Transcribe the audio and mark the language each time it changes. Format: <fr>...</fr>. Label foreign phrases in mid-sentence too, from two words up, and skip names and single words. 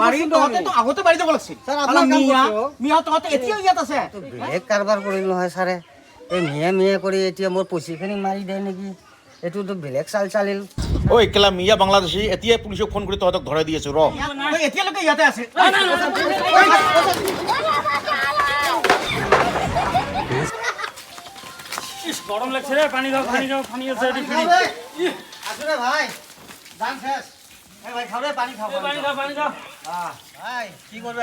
<as>বাৰী তহঁতে তো আগতে বাৰী যাব লাগিছিল ছাৰ আপোনাৰ কাম মিয়া কৰিছো মিয়া তহঁতে এতিয়াও ইয়াত আছে বেলেগ কাৰবাৰ কৰিল নহয় ছাৰে এই মিয়া কৰি এতিয়া মোৰ পইচাখিনি মাৰি দিয়ে নেকি এইটোতো বেলেগ চালিল ঐ কেলা মিয়া বাংলাদেশী এতিয়াই পুলিচক ফোন কৰি তহঁতক ধৰাই দি আছো তই এতিয়ালৈকে ইয়াতে আছে</as> <bn>গরম লাগছে রে পানি দাও পানি আছে আসলে ভাই জান শেষ এই ভাই খাও রে পানি খাও পানি দাও ভাই কি করবে</bn>